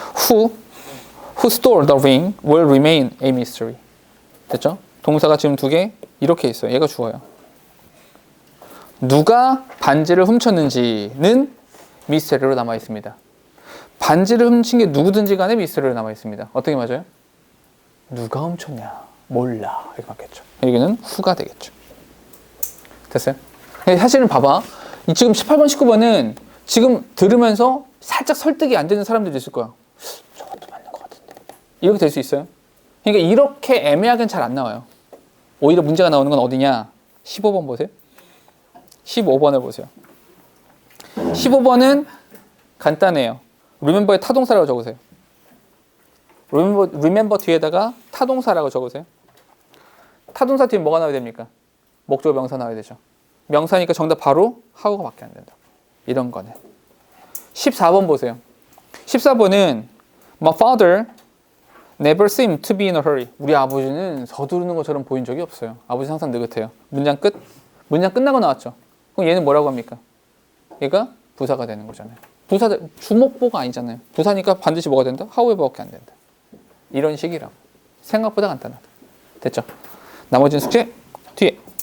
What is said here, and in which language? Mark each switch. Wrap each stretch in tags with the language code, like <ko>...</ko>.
<en>Who stole the ring will remain a mystery.</en> <ko>됐죠? 동사가 지금 두 개 이렇게 있어요. 얘가 주어요. 누가 반지를 훔쳤는지는 미스터리로 남아 있습니다. 반지를 훔친 게 누구든지 간에 미스터리로 남아 있습니다. 어떻게 맞아요? 누가 훔쳤냐? 몰라. 이렇게 맞겠죠. 여기는 후가 되겠죠. 됐어요? 사실은 봐봐. 지금 18번, 19번은 지금 들으면서 살짝 설득이 안 되는 사람들도 있을 거야. 저것도 맞는 것 같은데. 이렇게 될 수 있어요. 그러니까 이렇게 애매하게는 잘 안 나와요. 오히려 문제가 나오는 건 어디냐? 15번 보세요. 15번을 보세요. 15번은 간단해요. remember에 타동사라고 적으세요. remember 뒤에다가 타동사라고 적으세요. 타동사 뒤에 뭐가 나와야 됩니까? 목적어 명사 나와야 되죠. 명사니까 정답 바로 how가 밖에 안 된다. 이런 거는. 14번 보세요. 14번은</ko> <en>My father never seemed to be in a hurry.</en> <ko>우리 아버지는 서두르는 것처럼 보인 적이 없어요. 아버지 항상 느긋해요. 문장 끝. 문장 끝나고 나왔죠. 그럼 얘는 뭐라고 합니까? 얘가 부사가 되는 거잖아요. 부사, 주목보가 아니잖아요. 부사니까 반드시 뭐가 된다? however밖에 안 된다. 이런 식이라고. 생각보다 간단하다. 됐죠? 나머지는 숙제 뒤에.</ko>